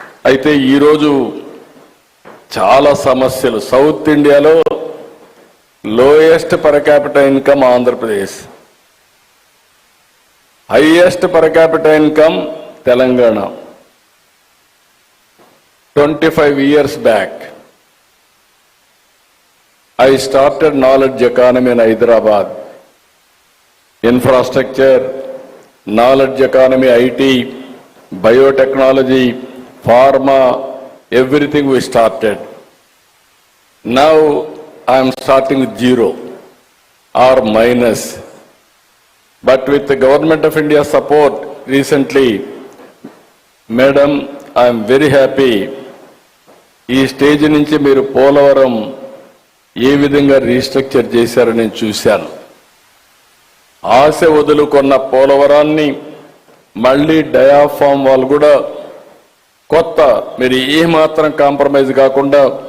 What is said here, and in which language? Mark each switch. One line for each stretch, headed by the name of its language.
Telugu: అయితే ఈరోజు చాలా సమస్యలు.
English: South ఇండియాలో lowest per capita income Andhra Pradesh, highest per capita income Telangana. 25 years back, I started knowledge economy in Hyderabad. Infrastructure, knowledge economy, IT, biotechnology, pharma, everything we started. Now I am starting with zero or minus. But with the Government of India support recently, Madam, I am very happy.
Telugu: ఈ stage నుంచి మీరు పోలవరం ఏ విధంగా restructure చేశారని నేను చూశాను. ఆశ వదులుకున్న పోలవరాన్ని మళ్ళీ diaphragm వాళ్ళు కూడా కొత్త, మీరు ఏమాత్రం కాంప్రమైజ్ కాకుండా